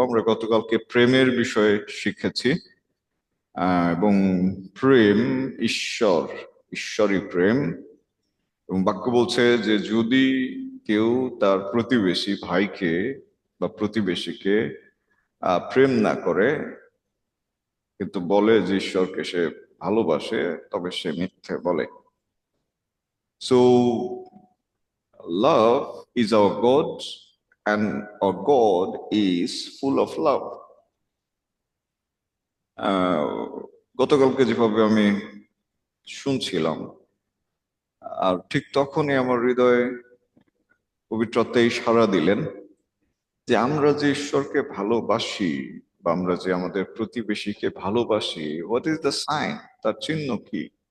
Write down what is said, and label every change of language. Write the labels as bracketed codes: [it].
[bn] আমরা গতকালকে প্রেমের বিষয়ে শিখেছি এবং প্রেম ঈশ্বরই প্রেম। এবং বাক্য বলছে যে যদি কেউ তার প্রতিবেশী ভাইকে বা প্রতিবেশীকে প্রেম না করে কিন্তু বলে যে ঈশ্বরকে সে ভালোবাসে, তবে সে মিথ্যে বলে। [en] So love is our God and our God is full of love. [bn] গতকালকে যেভাবে আমি শুনছিলাম, আর ঠিক তখনই আমার হৃদয়ে পবিত্র আত্মা সাড়া দিলেন যে আমরা যে ঈশ্বরকে ভালোবাসি বা আমরা যে আমাদের প্রতিবেশীকে ভালোবাসি, [en] what is the sign, [bn] তার চিহ্ন কি?